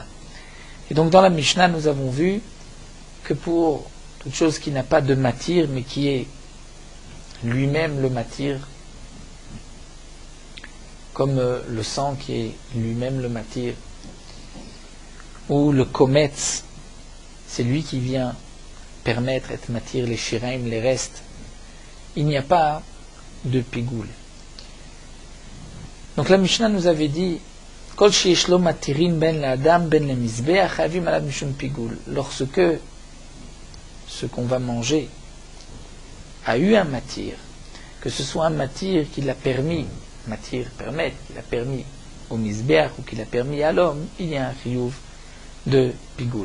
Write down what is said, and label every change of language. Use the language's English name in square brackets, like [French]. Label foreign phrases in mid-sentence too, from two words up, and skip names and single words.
[French] Et donc dans la Mishnah, nous avons vu que pour toute chose qui n'a pas de matir, mais qui est lui-même le matir, comme le sang qui est lui-même le matir, ou le kometz, c'est lui qui vient permettre et matir les shiraim, les restes, il n'y a pas de pigoul. Donc la Mishnah nous avait dit [Hebrew] כל שיש לו מתירין בין לאדם בין למזבח חייבים עליו משום פיגול. [French] Lorsque ce qu'on va manger a eu un matir, que ce soit un matir qui l'a permis, matir permet, qu'il a permis au misbeach ou qu'il a permis à l'homme, il y a un chiyuv de pigoul.